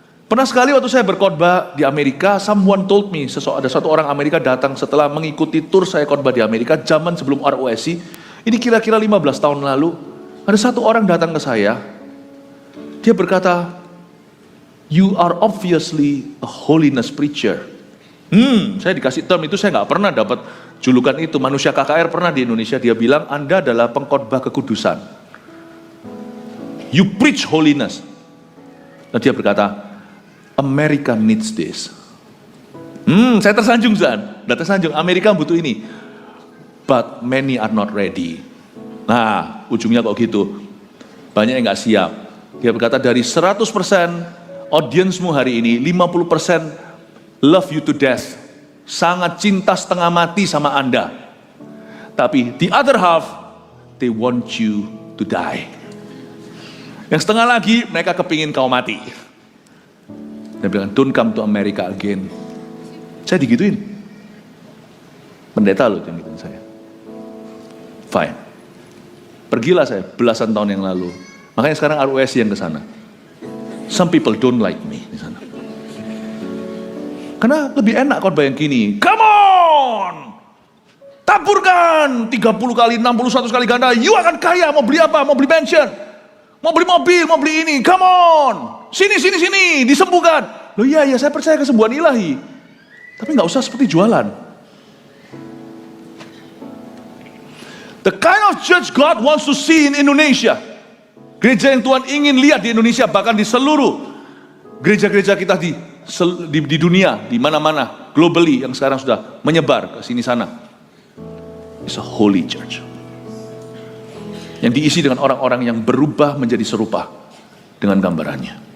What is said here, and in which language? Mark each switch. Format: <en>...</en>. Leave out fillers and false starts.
<id>Pernah sekali waktu saya berkhotbah di Amerika,</id> <en>someone told me,</en> <id>ada satu orang Amerika datang setelah mengikuti tur saya khotbah di Amerika, zaman sebelum ROSI, ini kira-kira 15 tahun lalu, ada satu orang datang ke saya, dia berkata,</id> <en>you are obviously a holiness preacher.</en> <id>Saya dikasih term itu, saya gak pernah dapat julukan itu. Manusia KKR pernah di Indonesia, dia bilang, Anda adalah pengkhotbah kekudusan.</id> <en>You preach holiness.</en> <id>Dan dia berkata,</id> <en>America needs this.</en> <id>Saya tersanjung, Amerika butuh ini.</id> <en>But many are not ready.</en> <id>Nah, ujungnya kok gitu. Banyak yang gak siap. Dia berkata, dari 100% audiensmu hari ini, 50%</id> <en>love you to death.</en> <id>Sangat cinta setengah mati sama Anda.</id> <en>Tapi the other half, they want you to die.</en> <id>Yang setengah lagi, mereka kepingin kau mati. Dia bilang,</id> <en>don't come to America again.</en> <id>Saya digituin. Pendeta loh yang gituin saya. Fine. Pergilah saya belasan tahun yang lalu. Makanya sekarang RUSI yang ke sana.</id> <en>Some people don't like me di sana.</en> <id>Karena lebih enak khotbah yang gini.</id> <en>Come on!</en> <id>Taburkan 30 kali, 61 kali ganda. You akan kaya, mau beli apa? Mau beli mansion. Mau beli mobil, mau beli ini.</id> <en>Come on!</en> <id>Sini, disembuhkan. Loh iya, saya percaya kesembuhan ilahi. Tapi gak usah seperti jualan.</id> <en>The kind of church God wants to see in Indonesia.</en> <id>Gereja yang Tuhan ingin lihat di Indonesia, bahkan di seluruh gereja-gereja kita di dunia, di mana-mana, globally yang sekarang sudah menyebar ke sini sana.</id> <en>It's a holy church.</en> <id>Yang diisi dengan orang-orang yang berubah menjadi serupa dengan gambarannya.</id>